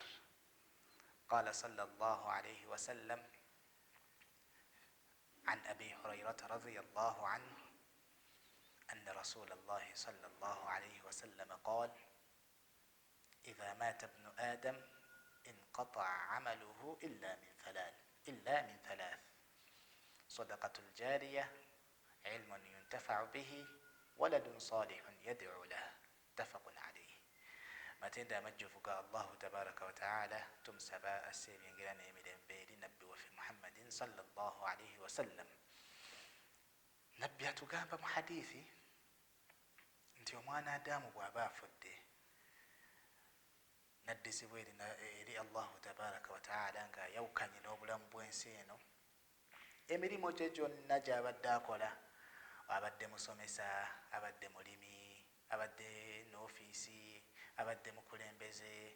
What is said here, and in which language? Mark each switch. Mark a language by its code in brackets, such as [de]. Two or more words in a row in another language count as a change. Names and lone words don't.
[ar] قال صلى الله عليه وسلم عن أبي هريرة رضي الله عنه أن رسول الله صلى الله عليه وسلم قال: إذا مات ابن آدم انقطع عمله إلا من ثلاث: صدقة الجارية، علم ينتفع به، ولد صالح يدعو له. متفق عليه. [lg] matenda amajjuvu ga [ar] الله تبارك وتعالى [lg] tumusaba asse ebyengera n'emirembe eri nabbi waffe Muhammadin [ar] صلى الله عليه وسلم. [lg] Nabbi atugamba mu hadithi nti omwana Adamu bw'aba afudde naddizibwa eri [ar] الله تبارك وتعالى [lg] ng'ayawukanye n'obulamu bw'ensi eno, emirimu gye gyonna gy'abadde akola, abadde musomesa, abadde mulimi, abadde n'ofiisi, abadde mukulembeze,